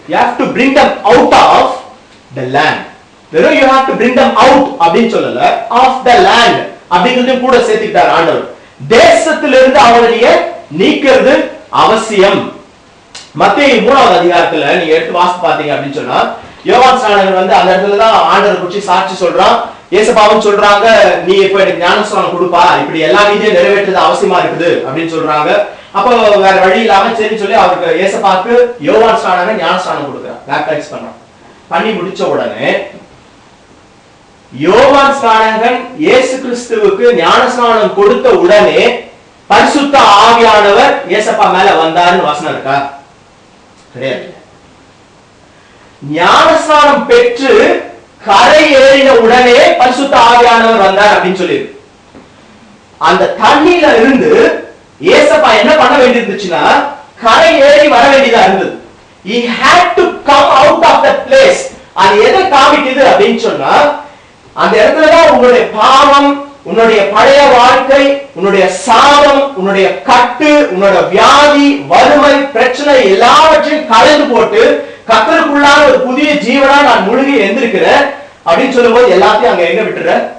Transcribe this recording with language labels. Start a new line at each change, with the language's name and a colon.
English: You have to bring them out of the land. வெறும் you have to bring them out
Tamil: அப்படின்னு சொல்லல,
English: of the land
Tamil: அப்படிங்கறதையும் கூட சேர்த்துக்கிட்டார் ஆண்டவர். தேசத்திலிருந்து அவங்களை நீக்கிறது அவசியம். மத்தேயு 3வது அதிகாரத்துல நீங்க எடுத்து வாசித்து பாத்தீங்க அப்படின்னு சொன்னா, யோவான் ஸ்நானகர் வந்து அந்த இடத்துல தான் ஆண்டவரை குறித்து சாட்சி சொல்றான். ஏசப்பாவும் சொல்றாங்க, நீ இப்ப எனக்கு ஞானஸ்நானம் கொடுப்பா, இப்படி எல்லா நீதியும் நிறைவேற்றது அவசியமா இருக்குது அப்படின்னு சொல்றாங்க. அப்போ வேற வழி இல்லாம சரி சொல்லி அவருக்கு ஏசப்பாக்கு யோவான் ஸ்நானகன் ஞானஸ்நானம் கொடுக்குறான், பேப்டைஸ் பண்றான். பண்ணி முடிச்ச உடனே யோவான் ஸ்நானகன் இயேசு கிறிஸ்துவுக்கு ஞானஸ்நானம் கொடுத்த உடனே பரிசுத்த ஆவியானவர் ஏசப்பா மேல வந்தாருன்னு வசனம் இருக்கா? கிடையாது. ஞானஸ்நானம் பெற்று கரை ஏறின உடனே பரிசுத்த ஆவியானவர் வந்தார் அப்படின்னு சொல்லி அந்த தண்ணியில இருந்து ஏசப்பா என்ன பண்ண வேண்டியிருந்துச்சுன்னா கரை ஏறி வர வேண்டியதா இருந்தது.
English: He had to come out of that place.
Tamil: அது எதை காமிக்குது அப்படின்னு சொன்னா, அந்த இடத்துலதான் உங்களுடைய பாவம், உன்னுடைய பழைய வாழ்க்கை, உன்னுடைய சாபம், உன்னுடைய கட்டு, உன்னோட வியாதி, வறுமை, பிரச்சனை எல்லாவற்றையும் கலந்து போட்டு கர்த்தருக்குள்ளான ஒரு புதிய ஜீவனா நான் முழுகி எந்திருக்கிறேன் அப்படின்னு சொல்லும்போது எல்லாத்தையும் அங்க எங்க விட்டுற?